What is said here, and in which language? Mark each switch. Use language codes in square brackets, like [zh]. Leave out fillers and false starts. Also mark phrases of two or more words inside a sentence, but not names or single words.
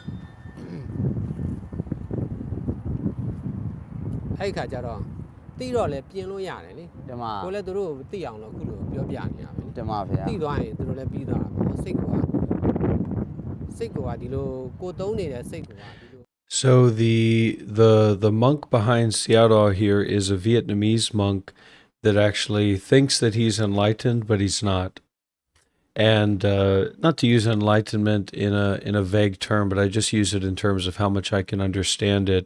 [my] အဲ့ဒီခါကျတော့သိတော့လဲပြင်းလို့ရတယ်လေ တမ ကိုလည်းသူတို့သိအောင်လို့အခုလိုပြောပြနေရမယ်လေ တမဗျာ သိသွားရင်သူတို့လည်းပြီးသွားတာပေါ့စိတ်ကဒီလိုကိုသုံးနေတဲ့စိတ်ကဒီလို [en] So the monk behind Siaro here is a Vietnamese monk that actually thinks that he's enlightened, but he's not. And not to use enlightenment in a vague term, but I just use it in terms of how much I can understand it.